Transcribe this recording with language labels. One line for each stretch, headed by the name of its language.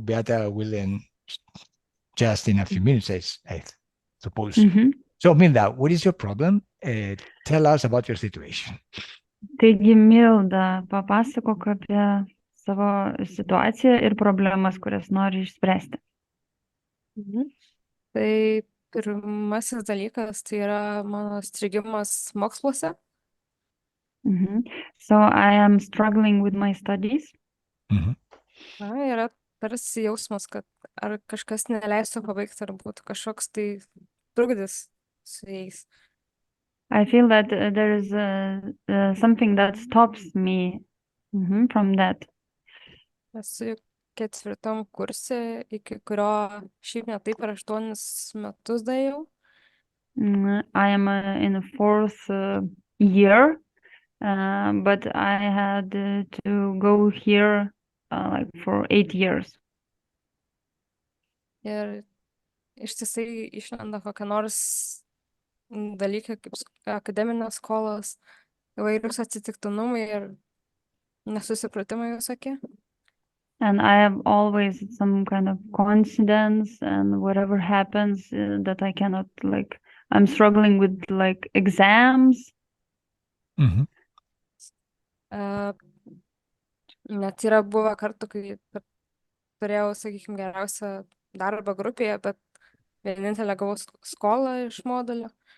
English: Beata will in just in a few minutes, I suppose. Mhm. So, Milda, what is your problem? Tell us about your situation.
Lithuanian: Taigi, Milda, papasakok apie savo situaciją ir problemas, kurias nori išspręsti. Tai pirmasis dalykas tai yra mano strigimas moksluose. Mhm.
English: So, I am struggling with my studies. Mhm.
Lithuanian: Na, yra tarsi jausmas, kad ar kažkas neleistų pabaigti, ar būtų kažkoks tai trukdis su jais.
English: I feel that there is something that stops me from that.
Lithuanian: Esu ketvirtam kurse, iki kurio šiaip ne taip per 8 metus daėjau.
English: I am in the fourth year, but I had to go here like for 8 years.
Lithuanian: Ir ištisai išlenda kokia nors dalykai kaip akademinės skolos, įvairūs atsitiktinumai ir nesusipratimai visokie.
English: And I have always some kind of coincidence, and whatever happens that I cannot I'm struggling with exams. Mhm.
Lithuanian: Net yra buvę kartų, kai turėjau, sakykime, geriausią darbą grupėje, bet vienintelę gavau skolą iš modulio.